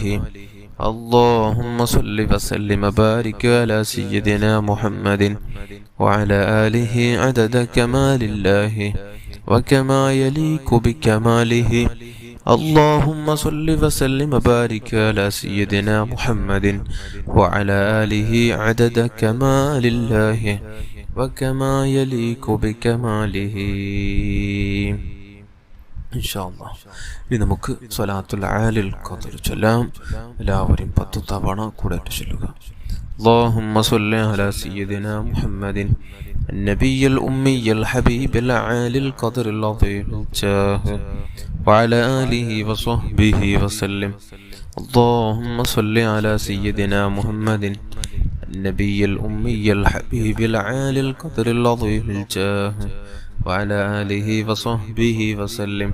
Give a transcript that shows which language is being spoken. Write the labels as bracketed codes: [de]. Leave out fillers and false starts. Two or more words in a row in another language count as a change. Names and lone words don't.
[ar] اللهم صل وسلم وبارك على سيدنا محمد وعلى آله عدد كمال الله وكما يليق بكماله. اللهم صل وسلم وبارك على سيدنا محمد وعلى آله عدد كمال الله وكما يليق بكماله. [ml] ഇൻഷാല്ലാഹ് ഇനി നമുക്ക് സ്വലാത്തുൽ ആലിൽ ഖദ്ർ ചൊല്ലാം. എല്ലാവരും 10 തവണ കൂടെ ചൊല്ലുക. [ar] اللهم صل على سيدنا محمد النبي الأمي الحبيب العالي القدر العظيم الجاه وعلى آله وصحبه وسلم. اللهم صل على سيدنا محمد النبي الأمي الحبيب العالي القدر العظيم الجاه وعلى آله وصحبه وسلم.